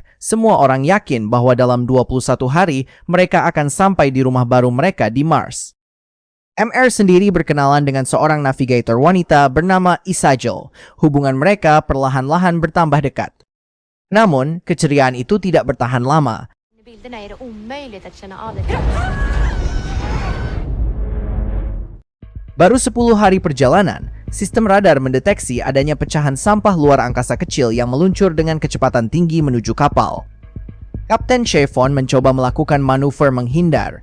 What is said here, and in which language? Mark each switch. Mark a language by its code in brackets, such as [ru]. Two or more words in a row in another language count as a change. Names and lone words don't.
[id] Semua orang yakin bahwa dalam 21 hari, mereka akan sampai di rumah baru mereka di Mars. MR sendiri berkenalan dengan seorang navigator wanita bernama Isagel. Hubungan mereka perlahan-lahan bertambah dekat. Namun, keceriaan itu tidak bertahan lama. [sv] Bilderna är det omöjligt att känna av det. [id] Baru 10 hari perjalanan, sistem radar mendeteksi adanya pecahan sampah luar angkasa kecil yang meluncur dengan kecepatan tinggi menuju kapal. Kapten Chevon mencoba melakukan manuver menghindar.